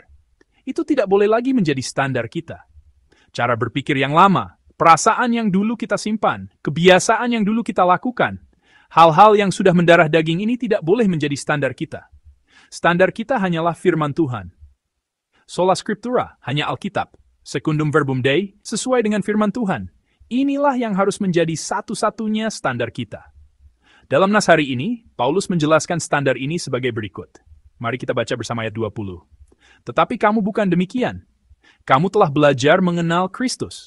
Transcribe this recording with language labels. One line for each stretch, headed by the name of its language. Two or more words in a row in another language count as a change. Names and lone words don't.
Indonesian: Itu tidak boleh lagi menjadi standar kita. Cara berpikir yang lama, perasaan yang dulu kita simpan, kebiasaan yang dulu kita lakukan, hal-hal yang sudah mendarah daging ini tidak boleh menjadi standar kita. Standar kita hanyalah firman Tuhan.
Latin: Sola Scriptura,
Indonesian: hanya Alkitab.
Latin: Secundum verbum Dei,
Indonesian: sesuai dengan firman Tuhan. Inilah yang harus menjadi satu-satunya standar kita. Dalam nas hari ini, Paulus menjelaskan standar ini sebagai berikut. Mari kita baca bersama ayat 20. Tetapi kamu bukan demikian. Kamu telah belajar mengenal Kristus.